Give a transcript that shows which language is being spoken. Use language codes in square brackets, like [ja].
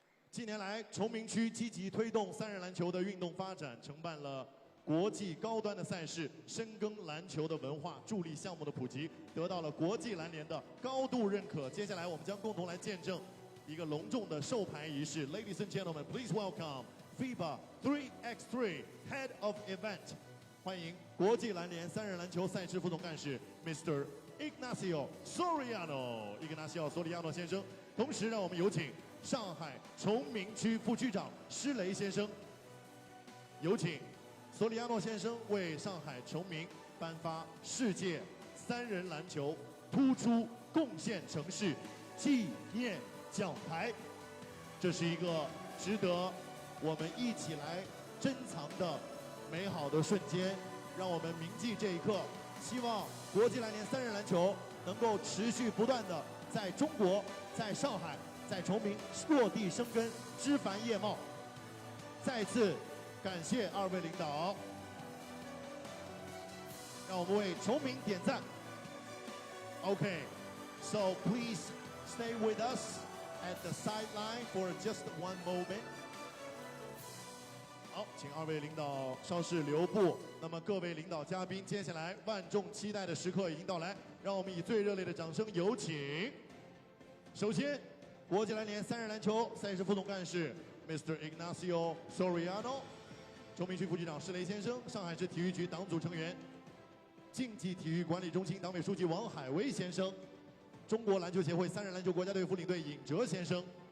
[zh] 近年来，崇明区积极推动3人篮球的运动发展，承办了国际高端的赛事，深耕篮球的文化，助力项目的普及，得到了国际篮联的高度认可。接下来，我们将共同来见证一个隆重的授牌仪式。 [en] Ladies and gentlemen, please welcome FIBA 3x3 Head of Event， [zh] 欢迎国际篮联3人篮球赛事副总干事 [en] Mr. [zh] Ignacio Soriano 先生。同时，让我们有请上海崇明区副区长施雷先生，有请索里亚诺先生为上海崇明颁发世界3人篮球突出贡献城市纪念奖牌。这是一个值得我们一起来珍藏的美好的瞬间，让我们铭记这一刻。希望国际篮联3人篮球能够持续不断的在中国、在上海、在崇明落地生根、枝繁叶茂。再次感谢2位领导，让我们为崇明点赞。 [en] Okay, so please stay with us at the sideline for just one moment. [zh] 好，请2位领导稍事留步。那么各位领导嘉宾，接下来万众期待的时刻已经到来，让我们以最热烈的掌声有请。首先，国际篮联3人篮球赛事副总干事 Mr. Ignacio Soriano， 崇明区副局长施雷先生，上海市体育局党组成员、竞技体育管理中心党委书记王海威先生，中国篮球协会3人篮球国家队副领队尹哲先生，